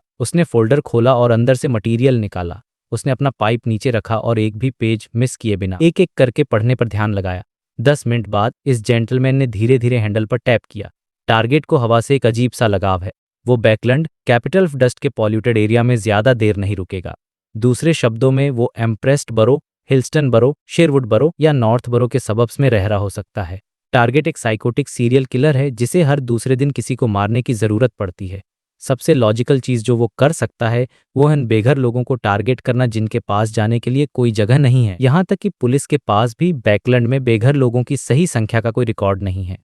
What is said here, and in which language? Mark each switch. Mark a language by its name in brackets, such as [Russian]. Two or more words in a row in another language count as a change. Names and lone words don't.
[Hindi] उसने फोल्डर खोला और अंदर से मटेरियल निकाला। उसने अपना पाइप नीचे रखा और एक भी पेज मिस किए बिना एक एक करके पढ़ने पर ध्यान लगाया। 10 मिनट बाद इस जेंटलमैन ने धीरे धीरे हैंडल पर टैप किया। टारगेट को हवा से एक अजीब सा लगाव है। वो बैकलैंड, कैपिटल ऑफ डस्ट के [English] polluted area [Hindi] में ज्यादा देर नहीं रुकेगा। दूसरे शब्दों में, वो एम्प्रेस्ड बरो, हिल्स्टन बरो, शेरवुड बरो या नॉर्थ बरो के सबब्स में रह रहा हो सकता है। टारगेट एक [English] psychotic serial killer [Hindi] है जिसे हर दूसरे दिन किसी को मारने की जरूरत पड़ती है। सबसे लॉजिकल चीज जो वो कर सकता है वो है बेघर लोगों को टारगेट करना जिनके पास जाने के लिए कोई जगह नहीं है। यहाँ तक कि पुलिस के पास भी बैकलैंड में बेघर लोगों की सही संख्या का कोई रिकॉर्ड नहीं है।